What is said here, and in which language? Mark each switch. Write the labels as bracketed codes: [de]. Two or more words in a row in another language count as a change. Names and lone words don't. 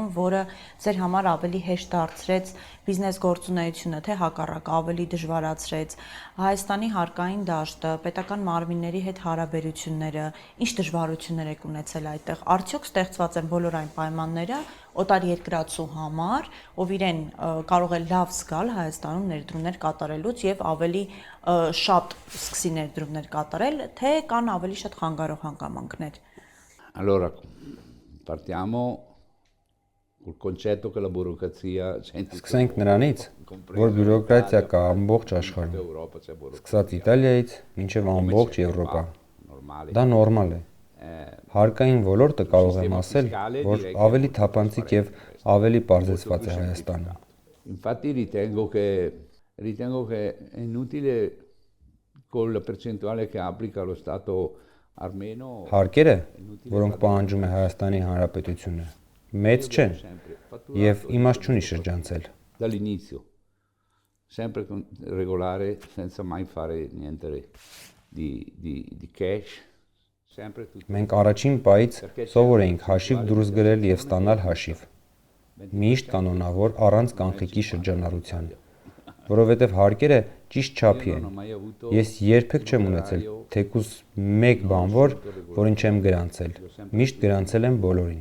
[hy] որը ձեր համար ավելի հեշտ դարձրեց բիզնես գործունեությունը, թե հակառակ ավելի դժվարացրեց Հայաստանի հարկային դաշտը, պետական մարմինների հետ հարաբերությունները, ինչ դժվարություններ եք ունեցել այդտեղ։ Արդյոք ստեղծված են բոլոր այն պայմանները օտարերկրացու համար, ով իրեն կարող է լավ զգալ Հայաստանում ներդրումներ կատարելուց եւ ավելի շատ սկսի ներդրումներ կատարել, թե կան ավելի շատ խանգարող հանգամանքներ։ [it] Allora, partiamo col concetto che la burocrazia c'è in tutta [hy] Սկսենք [it] Europa, [hy] նրանից, [it] compresa [hy] որ բյուրոկրատիա [it] l'Italia, [hy] կա ամբողջ [it] in tutta [hy] աշխարհում։ [it] Europa c'è burocrazia. [hy] Սկսած Իտալիայից մինչև ամբողջ Եվրոպա։ [it] Normale. [hy] Դա նորմալ է։ Հարկային ոլորտը կարող եմ ասել, որ ավելի թափանցիկ եւ ավելի պարզեցված է Հայաստանում։ [it] Infatti ritengo che è inutile con la percentuale che applica lo Stato armeno [hy] Հարկերը, որոնք պահանջում է Հայաստանի Հանրապետությունը, մեծ չեն եւ իմաստ չունի շրջանցել։ [it] dall'inizio, sempre regolare senza mai fare niente di cash, sempre tutto. [hy] Մենք առաջին պահից սովոր էինք հաշիվ դուրս գրել եւ ստանալ հաշիվ։ Միշտ կանոնավոր առանց կանխիկի շրջանառության, որովհետեւ հարկերը ճիշտ չափի են։ Ես երբեք չեմ ունեցել թեկուզ մեկ բան, որին չեմ գրանցել։ Միշտ գրանցել եմ բոլորին։